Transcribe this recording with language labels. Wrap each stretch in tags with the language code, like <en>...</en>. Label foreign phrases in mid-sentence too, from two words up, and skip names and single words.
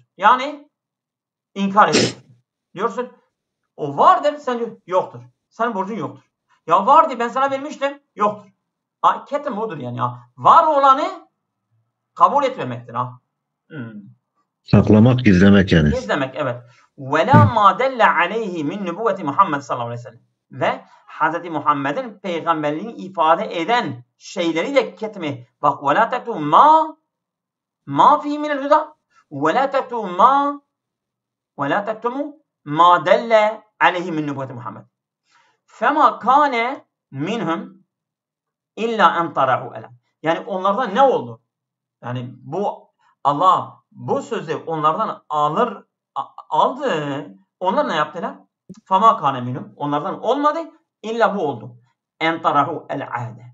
<tr>Yani inkar ediyorsun. Diyorsun o vardır, sen diyor yoktur. Senin borcun yoktur. Ya vardı, ben sana vermiştim. Yoktur. Ketim odur yani ya. Var olanı kabul etmemektir ha. Saklamak, gizlemek yani. Gizlemek, evet.</tr> <ar>وَلَا مَا دَلَّ عَلَيْهِ مِنْ نُبُوَّةِ Muhammed صلى الله عليه وسلم.</ar> <tr>Ve Hz. Muhammed'in peygamberliğini ifade eden şeyleri de ketme.</tr> <ar>Bak وَلَا تَكْتُمْ مَا فِيهِ مِنَ الْهُدَى وَلَا تَكْتُمُ مَا دَلَّ عَلَيْهِ مِنْ نُبُوَّةِ Muhammed. فَمَا كَانَ مِنْهُمْ إلا أن طرحوا الم.</ar> <tr>Yani onlardan ne oldu? Yani Allah bu sözü onlardan aldı. Onlar ne yaptılar?</tr> <ar>فما كان منهم.</ar> <tr>Onlardan olmadı. İlla bu oldu.</tr> <ar>أن طرحوا العهد.</ar>